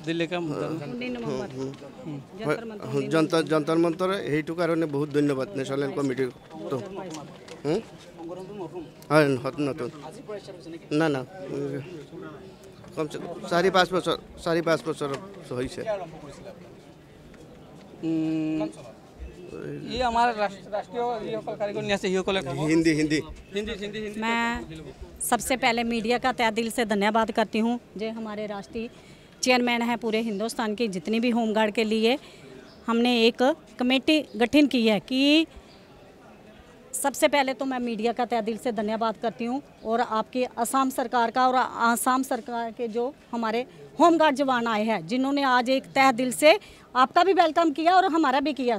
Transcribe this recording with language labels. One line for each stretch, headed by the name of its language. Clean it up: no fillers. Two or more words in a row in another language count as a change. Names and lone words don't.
Assamese: যন্তৰ মন্তৰ সেইটো কাৰণে বহুত ধন্যবাদ
English: national committee
Assamese: হয় নতুন না না কমচে 4-5 বছৰ হৈছে हिंदी
Hindi: मैं सबसे पहले मीडिया का तहे दिल से धन्यवाद करती हूँ जो हमारे राष्ट्रीय चेयरमैन हैं पूरे हिंदुस्तान की जितनी भी होमगार्ड के लिए हमने एक कमेटी गठन की है कि सबसे पहले तो मैं मीडिया का तहे दिल से धन्यवाद करती हूँ और आपकी असम सरकार का और आसाम सरकार के जो हमारे होमगार्ड जवान आए हैं जिन्होंने आज एक तहे दिल से आपका भी वेलकम किया और हमारा भी किया।